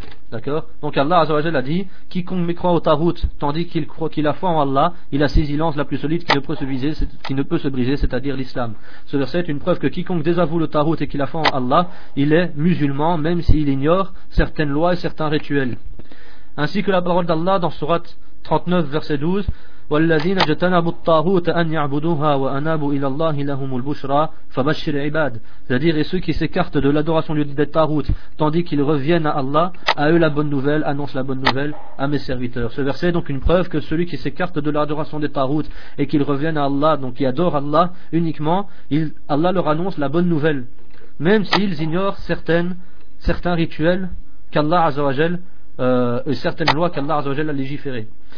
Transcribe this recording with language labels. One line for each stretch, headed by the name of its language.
French: D'accord. Donc Allah Azzawajal a dit, quiconque mécroit au Tahout, tandis qu'il croit qu'il a foi en Allah, il a saisi l'anse la plus solide qui ne peut se briser, c'est-à-dire l'islam. Ce verset est une preuve que quiconque désavoue le Tahout et qu'il a foi en Allah, il est musulman, même s'il ignore certaines lois et certains rituels. Ainsi que la parole d'Allah dans Surat 39, verset 12,
Arabic: وَالَّذِينَ جَتَنَبُوا الطَّاغُوتَ أَنْ يَعْبُدُوهَا وَأَنَابُوا إِلَى اللَّهِ لَهُمُ الْبُشْرَى فَبَشِّرْ عِبَادِ.
French: C'est-à-dire, et ceux qui s'écartent de l'adoration du dit Tahout, tandis qu'ils reviennent à Allah, à eux la bonne nouvelle, annonce la bonne nouvelle à mes serviteurs. Ce verset est donc une preuve que celui qui s'écarte de l'adoration des Tahout et qu'ils reviennent à Allah, donc qui adore Allah uniquement, Allah leur annonce la bonne nouvelle, même s'ils ignorent certains rituels qu'Allah Azzawajal certaines lois qu'Allah Azzawajal a légiférées.